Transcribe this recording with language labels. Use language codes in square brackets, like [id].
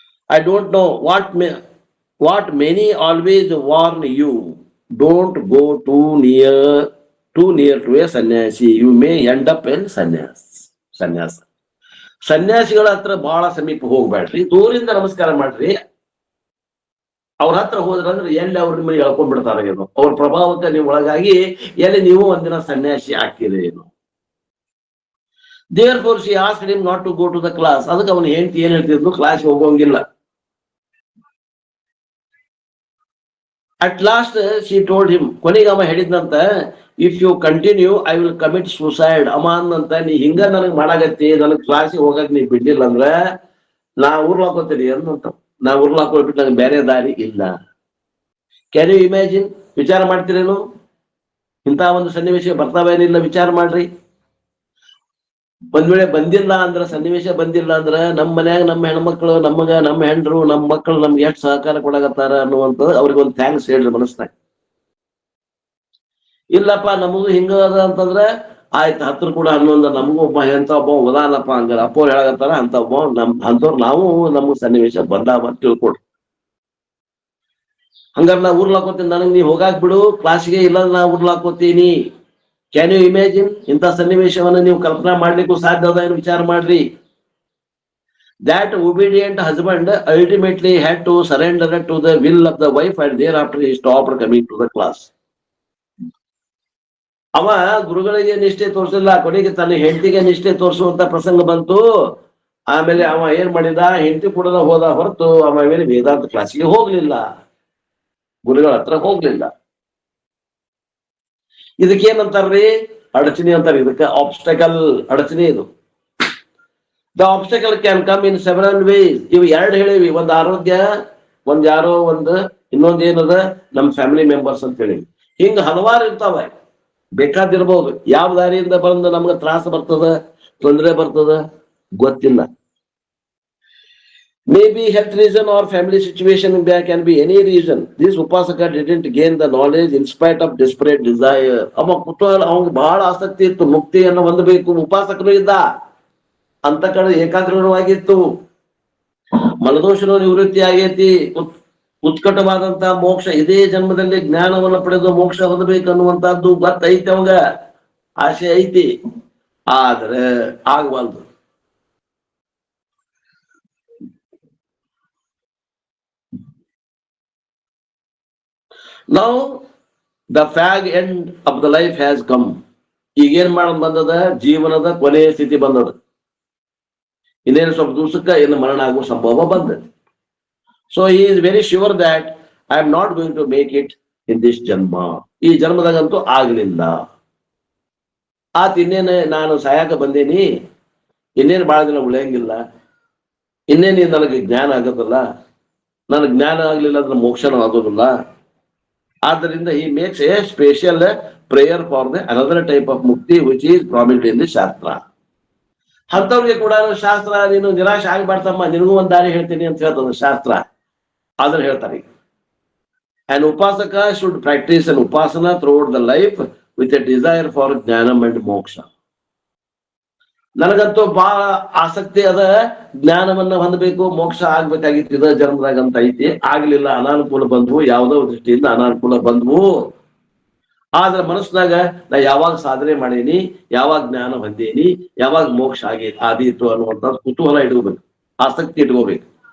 [en] I don't know what many always warn you, don't go too near to a sanyasi, you may end up an sanyasa. [kn] ಸನ್ಯಾಸಿಗಳ ಹತ್ರ ಬಹಳ ಸಮೀಪ ಹೋಗ್ಬೇಡ್ರಿ, ದೂರಿಂದ ನಮಸ್ಕಾರ ಮಾಡ್ರಿ. ಅವ್ರ ಹತ್ರ ಹೋದ್ರಂದ್ರೆ ಎಲ್ಲಿ ಅವ್ರ ನಿಮ್ಮನ್ನ ಎಳ್ಕೊಂಡ್ಬಿಡ್ತಾರ ಏನೋ, ಅವ್ರ ಪ್ರಭಾವಕ್ಕೆ ನೀವು ಒಳಗಾಗಿ ಎಲ್ಲಿ ನೀವು ಒಂದಿನ ಸನ್ಯಾಸಿ ಆಗ್ತೀರಿ ಏನು. [en] Therefore she asked him not to go to the class. [kn] ಅದಕ್ಕೆ ಅವನು ಹೆಂಡತಿ ಏನ್ ಹೇಳ್ತಿದ್ಲು, class ಹೋಗೋಂಗಿಲ್ಲ. [en] At last she told him, [kn] ಕೊನೆಗೆ ಅವ ಹೇಳಿದ್ನಂತ, [en] If you continue I will commit suicide. [kn] ಅಮ್ಮ ಅಂದಂತ, ನೀ ಹಿಂಗ ನನಗ್ ಮಾಡಾಗತ್ತಿ, ನನಗ್ ಕ್ಲಾಸಿಗೆ ಹೋಗಕ್ ನೀ ಬಿಡ್ಲಿಲ್ಲ ಅಂದ್ರ ನಾ ಊರ್ಲಾಕೋತೀನಿ ಅಂದಂತ. ನಾ ಊರ್ಲಾಕೊಳ್ಬಿಟ್ಟು ನಂಗೆ ಬೇರೆ ದಾರಿ ಇಲ್ಲ. [en] Can you imagine? [kn] ವಿಚಾರ ಮಾಡ್ತೀರೇನು? ಇಂತಹ ಒಂದು ಸನ್ನಿವೇಶ ಬರ್ತಾವೇನಿಲ್ಲ, ವಿಚಾರ ಮಾಡ್ರಿ. ಒಂದ್ ವೇಳೆ ಬಂದಿಲ್ಲ ಅಂದ್ರ, ಸನ್ನಿವೇಶ ಬಂದಿಲ್ಲ ಅಂದ್ರ, ನಮ್ಮ ಮನ್ಯಾಗ ನಮ್ಮ ಹೆಣ್ಮಕ್ಳು ನಮಗ, ನಮ್ಮ ಹೆಂಡ್ರು ನಮ್ಮ ಮಕ್ಕಳು ನಮ್ಗೆ ಎಷ್ಟು ಸಹಕಾರ ಕೊಡಾಕತ್ತಾರ ಅನ್ನುವಂಥದ್ದು ಅವ್ರಿಗೆ ಒಂದು ಥ್ಯಾಂಕ್ಸ್ ಹೇಳ್ರಿ ಮನಸ್ನಾಗ. ಇಲ್ಲಪ್ಪ ನಮಗೂ ಹಿಂಗ ಅದ ಅಂತಂದ್ರೆ ಆಯ್ತು, ಹತ್ರ ಕೂಡ ಹನ್ನೊಂದು ನಮಗೂ ಒಬ್ಬ ಎಂತ ಒಬ್ಬ ಉದಾನಪ್ಪ ಹಂಗಾರ ಅಪ್ಪವ್ರು ಹೇಳಕತ್ತಾರ ಅಂತ ಒಬ್ಬ ಅಂತವ್ರು ನಾವು ನಮಗ್ ಸನ್ನಿವೇಶ ಬಂದಾವ ಅಂತ ತಿಳ್ಕೊಡ್ರಿ. ಹಂಗಾರ ನಾ ಊರ್ಲಾಕೋತೀನಿ, ನನಗ್ ನೀ ಹೋಗಾಕ್ ಬಿಡು ಕ್ಲಾಸ್ಗೆ, ಇಲ್ಲ ನಾ ಊರ್ಲಾಕೋತೀನಿ. [en] Can you imagine? [kn] ಇಂಥ ಸನ್ನಿವೇಶವನ್ನ ನೀವು ಕಲ್ಪನಾ ಮಾಡ್ಲಿಕ್ಕೂ ಸಾಧ್ಯ ಅದ ಏನು? ವಿಚಾರ ಮಾಡ್ರಿ. [en] That obedient husband ultimately had to surrender to the will of the wife, and thereafter he stopped coming to the class. [kn] ಅವ ಗುರುಗಳಿಗೆ ನಿಷ್ಠೆ ತೋರಿಸಿಲ್ಲ, ಕೊನೆಗೆ ತನ್ನ ಹೆಂಡತಿಗೆ ನಿಷ್ಠೆ ತೋರಿಸುವಂತ ಪ್ರಸಂಗ ಬಂತು. ಆಮೇಲೆ ಅವ ಏನ್ ಮಾಡಿದ, ಹೆಂಡತಿ ಕೂಡ ಹೋದ ಹೊರತು ಅವ ಮೇಲೆ ವೇದಾಂತ ಕ್ಲಾಸಿಗೆ ಹೋಗ್ಲಿಲ್ಲ, ಗುರುಗಳ ಹತ್ರ ಹೋಗ್ಲಿಲ್ಲ. ಇದಕ್ಕೇನಂತಾರ್ರಿ? ಅಡಚಣೆ ಅಂತಾರೆ. ಇದಕ್ಕೆ ಆಬ್ಸ್ಟಕಲ್, ಅಡಚಣೆ ಇದು. [en] The obstacle can come in several ways. [kn] ಇವು ಎರಡು ಹೇಳಿವಿ, ಒಂದ್ ಆರೋಗ್ಯ, ಒಂದ್ ಯಾರೋ ಒಂದು, ಇನ್ನೊಂದ್ ಏನದ ನಮ್ ಫ್ಯಾಮಿಲಿ ಮೆಂಬರ್ಸ್ ಅಂತ ಹೇಳಿವಿ. ಹಿಂಗ ಹಲವಾರು ಇರ್ತಾವ, ಬೇಕಾದಿರ್ಬೋದು. ಯಾವ ದಾರಿಯಿಂದ ಬಂದು ನಮ್ಗೆ ತ್ರಾಸ ಬರ್ತದ, ತೊಂದರೆ ಬರ್ತದ ಗೊತ್ತಿಲ್ಲ. [en] Maybe health reason or family situation can be any reason. This Upasaka didn't gain the knowledge in spite of desperate desire. [kn] ಅವ ಕುತೂಹಲ, ಅವಂಗ ಬಹಳ ಆಸಕ್ತಿ ಇತ್ತು, ಮುಕ್ತಿಯನ್ನು ಹೊಂದಬೇಕು. ಉಪಾಸಕನು ಇದ್ದ, ಅಂತ ಕಡೆ ಏಕಾಗ್ರನೂ ಆಗಿತ್ತು, ಮಲದೋಷನು ನಿವೃತ್ತಿ ಆಗೈತಿ, ಉತ್ಕಟವಾದಂತಹ ಮೋಕ್ಷ, ಇದೇ ಜನ್ಮದಲ್ಲಿ ಜ್ಞಾನವನ್ನು ಪಡೆದು ಮೋಕ್ಷ ಹೊಂದಬೇಕನ್ನುವಂತಹದ್ದು ಗೊತ್ತೈತಿ, ಅವಾಗ ಆಸೆ ಐತಿ, ಆದ್ರೆ ಆಗವಲ್ದು. [en] Now the fag end of the life has come. [kn] ಈಗೇನ್ ಮಾಡೋದ್ ಬಂದದ, ಜೀವನದ ಕೊನೆಯ ಸ್ಥಿತಿ ಬಂದದ. ಇನ್ನೇನು ಸ್ವಲ್ಪ ದಿವಸಕ್ಕೆ ಏನು ಮರಣ ಆಗುವ ಸಂಭವ ಬಂದದ. [en] So he is very sure that I am not going to make it in this janma. [kn] ಈ ಜನ್ಮದಾಗಂತೂ ಆಗ್ಲಿಲ್ಲ. ಇನ್ನೇನು ನಾನು ಸಾಯಕ ಬಂದೇನಿ, ಇನ್ನೇನು ಬಹಳ ದಿನ ಉಳಿಯಂಗಿಲ್ಲ, ಇನ್ನೇನು ನನಗೆ ಜ್ಞಾನ ಆಗೋದಿಲ್ಲ, ನನಗೆ ಜ್ಞಾನ ಆಗ್ಲಿಲ್ಲ ಅಂದ್ರೆ ಮೋಕ್ಷನೂ ಆಗೋದಿಲ್ಲ. ಆದ್ದರಿಂದ [en] he makes a special prayer for the another type of mukti which is promised in the shastra. [kn] ಅಂತವ್ರಿಗೆ ಕೂಡ ಶಾಸ್ತ್ರ, ನೀನು ನಿರಾಶೆ ಆಗ್ಬಾರ್ದಮ್ಮ, ನಿನಗೂ ಒಂದ್ ದಾರಿ ಹೇಳ್ತೀನಿ ಅಂತ ಹೇಳ್ತದ ಶಾಸ್ತ್ರ. ಆದ್ರೆ ಹೇಳ್ತಾರೆ, [en] an upasaka should practice an upasana throughout the life with a desire for jnanam and moksha. [kn] ನನಗಂತೂ ಬಹಳ ಆಸಕ್ತಿ ಅದ, ಜ್ಞಾನವನ್ನ ಹೊಂದಬೇಕು, ಮೋಕ್ಷ ಆಗ್ಬೇಕಾಗಿತ್ತು ಇದ ಜನ್ಮದಾಗ ಅಂತ ಐತಿ. ಆಗ್ಲಿಲ್ಲ, ಅನಾನುಕೂಲ ಬಂದ್ವು, ಯಾವ್ದೋ ದೃಷ್ಟಿಯಿಂದ ಅನಾನುಕೂಲ ಬಂದ್ವು. ಆದ್ರೆ ಮನಸ್ಸಿನಾಗ ನಾ ಯಾವಾಗ ಸಾಧನೆ ಮಾಡೀನಿ, ಯಾವಾಗ ಜ್ಞಾನ ಹೊಂದೇನಿ, ಯಾವಾಗ ಮೋಕ್ಷ ಆದೀತು ಅನ್ನುವಂತ ಕುತೂಹಲ ಇಟ್ಕೋಬೇಕು, ಆಸಕ್ತಿ ಇಟ್ಕೋಬೇಕು.